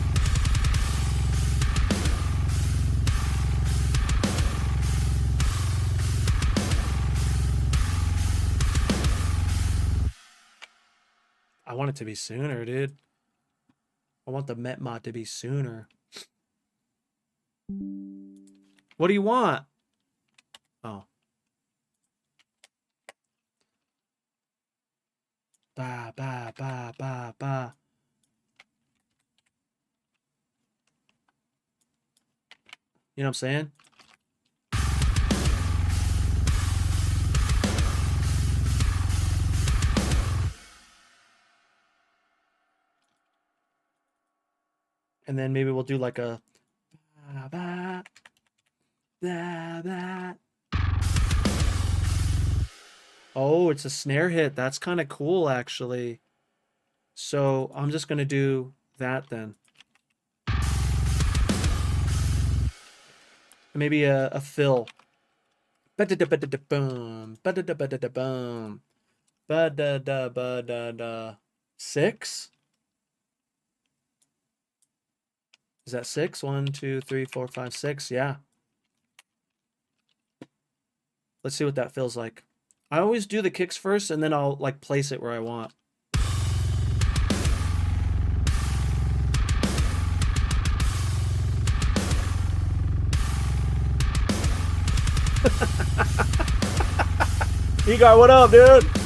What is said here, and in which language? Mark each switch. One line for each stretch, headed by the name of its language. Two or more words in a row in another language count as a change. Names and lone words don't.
English: I want it to be sooner, dude. I want the Met mod to be sooner. What do you want? Oh. Ba, ba, ba, ba, ba. You know what I'm saying? And then maybe we'll do like a ba, ba, ba, ba. Oh, it's a snare hit. That's kind of cool, actually. So I'm just going to do that then. Maybe a fill. Ba-da-da-ba-da-da-boom. Ba-da-da-ba-da-da-boom. Ba-da-da-ba-da-da. 6? Is that 6? 1, 2, 3, 4, 5, 6. Yeah. Let's see what that feels like. I always do the kicks first, and then I'll like place it where I want. Egar, what up, dude?